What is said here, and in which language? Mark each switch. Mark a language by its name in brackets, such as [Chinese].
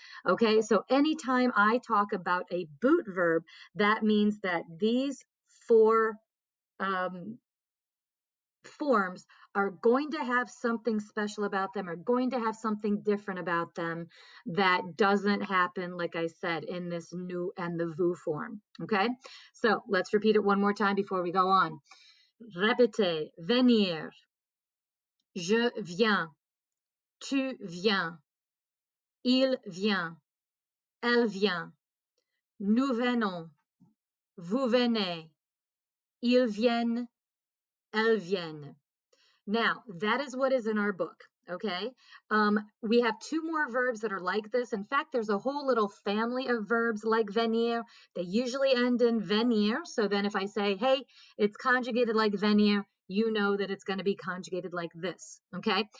[English] Okay, so anytime I talk about a boot verb, that means that these four forms are going to have something special about them, are going to have something different about them that doesn't happen, like I said, in this nous and the vous form. Okay, so let's repeat it one more time before we go on. [French] Répétez, venir, je viens, tu viens, il vient, elle vient, nous venons, vous venez, ils viennent, elles viennent. [English] Now, that is what is in our book, okay? We have two more verbs that are like this. In fact, there's a whole little family of verbs like venir. They usually end in venir. So then if I say, hey, it's conjugated like venir, you know that it's going to be conjugated like this, okay?